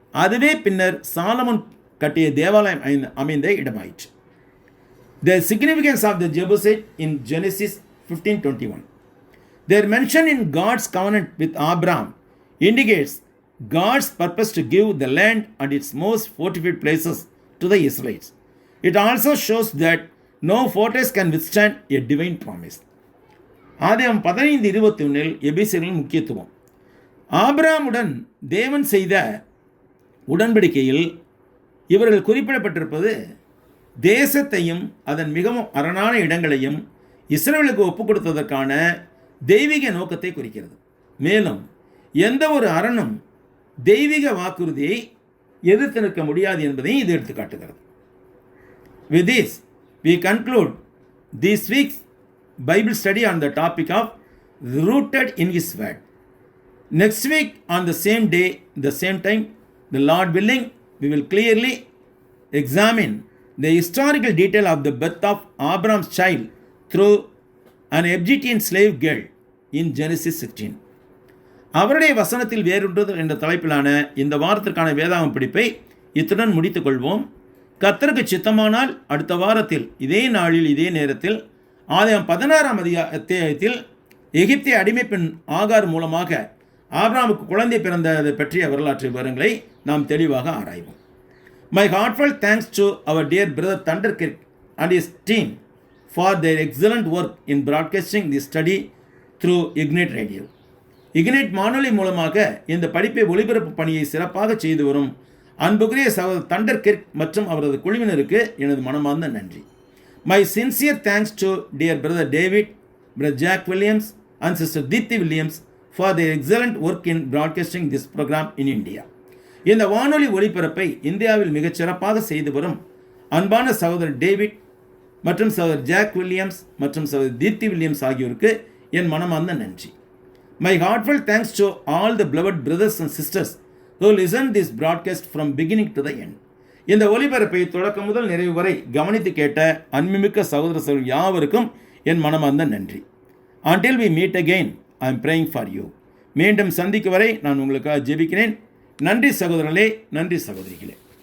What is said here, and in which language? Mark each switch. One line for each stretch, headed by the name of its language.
Tamil: அதுவே பின்னர் சாலமன் கட்டிய தேவாலயம் அமைந்த இடமாயிற்று.
English: The significance of the Jebusites in Genesis 15:21. Their mention in God's covenant with Abraham indicates God's purpose to give the land and its most fortified places to the Israelites. It also shows that no fortress can withstand a divine promise.
Tamil: ஆதியாகமம் 15:21 எபேசியர்களின் முக்கியத்துவம். ஆபிரகாமுடன் தேவன் செய்த உடன்படிக்கையில் இவர்கள் குறிப்பிடப்பட்டிருப்பது தேசத்தையும் அதன் மிகவும் அரணான இடங்களையும் இஸ்ரவேலுக்கு ஒப்புக் கொடுத்ததற்கான தெய்வீக நோக்கத்தை குறிக்கிறது. மேலும் எந்த ஒரு அரணும் தெய்வீக வாக்குறுதியை எதிர்த்து நிற்க முடியாது என்பதையும் இது எடுத்து காட்டுகிறது.
English: With this, we conclude this week's Bible study on the topic of rooted in His Word. Next week, on the same day, the same time, the Lord willing, we will clearly examine the historical detail of the birth of Abraham's child through an Egyptian slave girl in Genesis 16.
Tamil: அவருடைய வசனத்தில் வேறுண்டது என்ற தலைப்பிலான இந்த வாரத்திற்கான வேதாகம படிப்பை இத்துடன் முடித்துக் கொள்வோம். கர்த்தருக்கு சித்தமானால் அடுத்த வாரத்தில் இதே நாளில் இதே நேரத்தில் ஆதியாகமம் 16ஆம் அத்தியாயத்தில் எகிப்திய அடிமைப்பெண் ஆகார் மூலமாக ஆபிரகாமுக்கு குழந்தை பிறந்ததை பற்றிய வரலாற்று விவரங்களை நாம் தெளிவாக ஆராய்வோம்.
English: My heartfelt thanks to our dear brother Thunder Kirk and his team for their excellent work in broadcasting this study through Ignite Radio.
Tamil: Ignite வானொலி மூலமாக இந்த படிப்பை ஒளிபரப்பு பணியை சிறப்பாக செய்து வரும் அன்புக்குரிய சகோதரர் தண்டர் கிர்க் மற்றும் அவரது குழுவினருக்கு எனது மனமார்ந்த நன்றி.
English: My sincere thanks to dear brother David, brother Jack Williams and sister Diti Williams for their excellent work in broadcasting this program in India.
Tamil: இந்த வானொலி ஒளிபரப்பை இந்தியாவில் மிகச் சிறப்பாக செய்து வரும் அன்பான சகோதரர் டேவிட் மற்றும் சகோதரர் ஜாக் வில்லியம்ஸ் மற்றும் சகோதரர் தீப்தி வில்லியம்ஸ் ஆகியோருக்கு என் மனமார்ந்த நன்றி.
English: My heartfelt thanks to all the beloved brothers and sisters who listened this broadcast from beginning to the end.
Tamil: இந்த ஒளிபரப்பை தொடக்கம் முதல் நிறைவு வரை கவனித்து கேட்ட அன்புமிக்க சகோதர யாவருக்கும் என் மனமார்ந்த நன்றி.
English: Until we meet again, I am praying for you.
Tamil: மீண்டும் சந்திக்கும் வரை நான் உங்களுக்காக ஜெபிக்கிறேன். நன்றி சகோதரர்களே, நன்றி சகோதரிகளே.